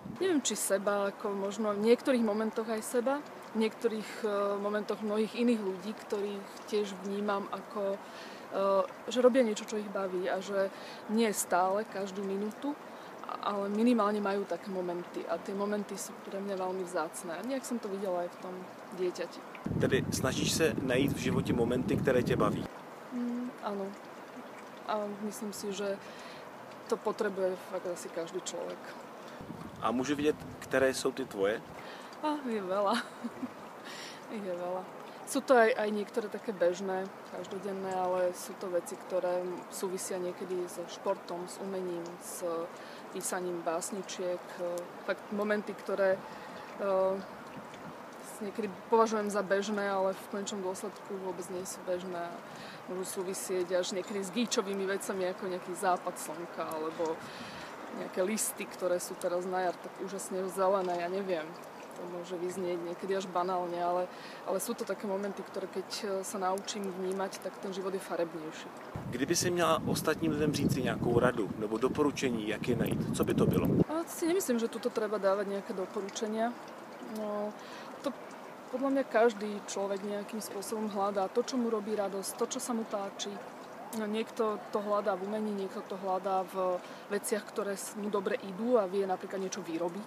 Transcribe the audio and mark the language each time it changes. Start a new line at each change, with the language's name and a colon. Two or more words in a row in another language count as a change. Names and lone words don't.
Slovak: Neviem, či seba, ako možno v niektorých momentoch aj seba, v niektorých momentoch mnohých iných ľudí, ktorých tiež vnímam ako, že robia niečo, čo ich baví a že nie stále, každú minútu, ale minimálne majú také momenty a tie momenty sú pre mňa veľmi vzácne. Nejak som to videla aj v tom dieťati.
Czech: Tedy snažíš se najít v životě momenty, které tě baví?
Slovak: Áno. A myslím si, že to potrebuje fakt asi každý človek.
Czech: A můžu vidět, které jsou ty tvoje?
Slovak: Je veľa. Je veľa. Sú to aj niektoré také bežné, každodenné, ale sú to veci, ktoré súvisia niekedy so športom, s umením, s písaním básničiek. Fakt momenty, ktoré niekedy považujem za bežné, ale v konečnom dôsledku vôbec nie sú bežné. Môžu súvisieť až niekedy s gíčovými vecami, ako nejaký západ slnka, alebo nejaké listy, ktoré sú teraz na jar tak úžasne zelené, ja neviem. To môže vyznieť niekedy až banálne, ale sú to také momenty, ktoré keď sa naučím vnímať, tak ten život je farebnější.
Czech: Kdyby si měla ostatním lidem říci nějakou radu nebo doporučení, jak je najít, co by to bylo?
Slovak: Ja si nemyslím, že tuto treba dávať nejaké doporučenia. No, to podľa mňa každý človek nejakým spôsobom hľadá to, čo mu robí radosť, to, čo sa mu páči. Niekto to hľadá v umení, niekto to hľadá v veciach, ktoré mu dobre idú a vie napríklad niečo vyrobiť.